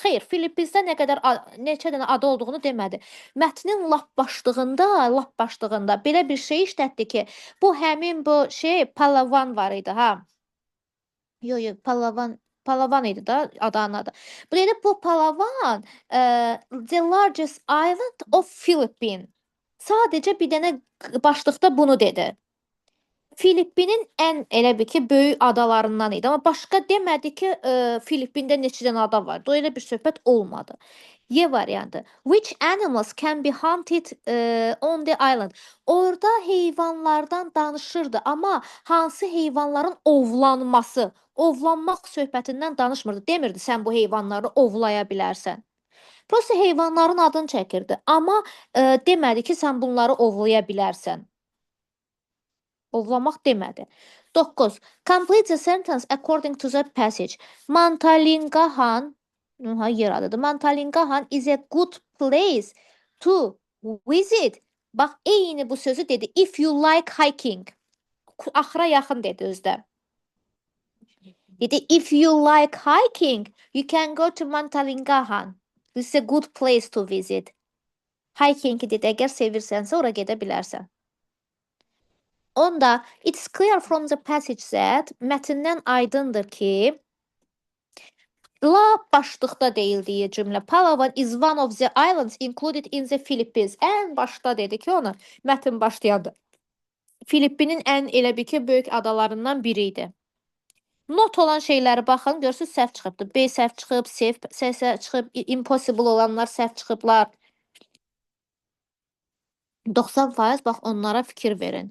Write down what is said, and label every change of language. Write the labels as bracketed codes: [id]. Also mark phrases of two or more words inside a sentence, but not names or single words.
[az] Xeyr, Filippinsdə neçə dənə ada olduğunu demədi. Mətnin lap başlığında belə bir şey işlətdi ki, bu həmin bu şey Palawan var idi ha. Yo, Palawan idi da adanın adı. Bu dedi bu [en] Palawan the largest island of Philippines. [az] Sadəcə bir dənə başlıqda bunu dedi. Filippinin ən elə bir ki, böyük adalarından idi. Amma başqa demədi ki, Filippində neçə dənə ada var. Elə bir söhbət olmadı. Y variantı. [en] Which animals can be hunted on the island? [az] Orada heyvanlardan danışırdı, amma hansı heyvanların ovlanmaq söhbətindən danışmırdı. Demirdi sən bu heyvanları ovlaya bilərsən. Prosta heyvanların adını çəkirdi, amma demədi ki, sən bunları ovlaya bilərsən. Ovlamaq demədi. 9. [en] Complete the sentence according to the passage. [az] Mantalingahan yer adıdır. [en] Mantalingahan is a good place to visit. [az] Bax, eyni bu sözü dedi. [en] If you like hiking. [az] Axıra yaxın dedi özdə. Dedi, [en] if you like hiking, you can go to Mantalingahan. This is a good place to visit. [az] Hiking dedi, əgər sevirsənsə, ora gedə bilərsən. Onda, [en] it's clear from the passage that [az] mətndən aydındır ki, başlıqda deyildiyi cümlə [en] Palawan is one of the islands included in the Philippines. [az] Ən başda dedi ki, onu mətn başlayanda. Filippinin ən elə bir ki, böyük adalarından biri idi. Not olan şeyləri baxın, görürsünüz səhv çıxıbdır. B səhv çıxıb, C səhv çıxıb, impossible olanlar səhv çıxıblar. 90% bax onlara fikir verin.